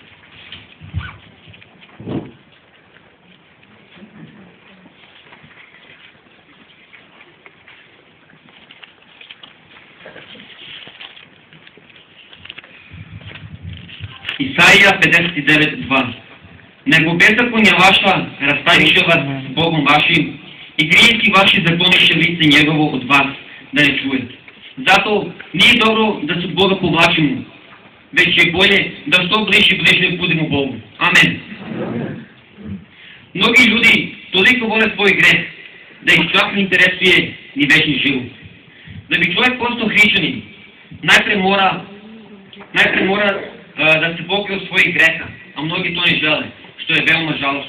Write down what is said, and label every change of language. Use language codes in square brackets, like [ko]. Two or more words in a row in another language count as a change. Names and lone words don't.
[sr] Isaija 59.2. Nego беззаконja vaša rastaviše vas s Bogom vašim i grijesi vaši zakloniše lice njegovo od vas, da ne čujete. Зато не е добро да се от Бога повлачимо, вече е болje да што ближе и ближе будемо Богу. Амен. Mnogi ljudi toliko vole svoj greh, da ih čak ne interesuje ni večni život. Da bi čovjek postao hrišćanin, najpre mora da se pokrije od svojih greha, a mnogi to ne žele, što je veoma žalosno.